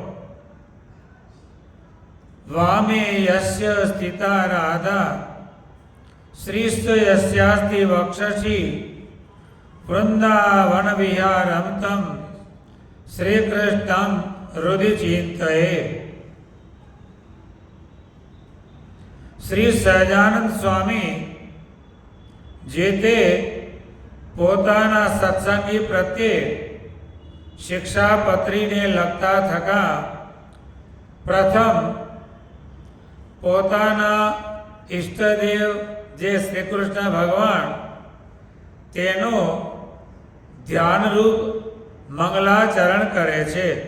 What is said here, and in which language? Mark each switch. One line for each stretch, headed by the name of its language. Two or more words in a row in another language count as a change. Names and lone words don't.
Sanskrit: वामे यस्य स्थिता राधा श्रीस्त यस्यास्ति वक्षसि वृंदावन विहारं तं श्रीकृष्णं हृदि चिन्तये।
Gujarati: श्री સહજાનંદ સ્વામી જે તે પોતાના સત્સંગી પ્રત્યે શિક્ષાપત્રીને લખતા થકા પ્રથમ પોતાના ઈષ્ટદેવ જે શ્રી કૃષ્ણ ભગવાન તેનો ધ્યાનરૂપ મંગલાચરણ કરે છે,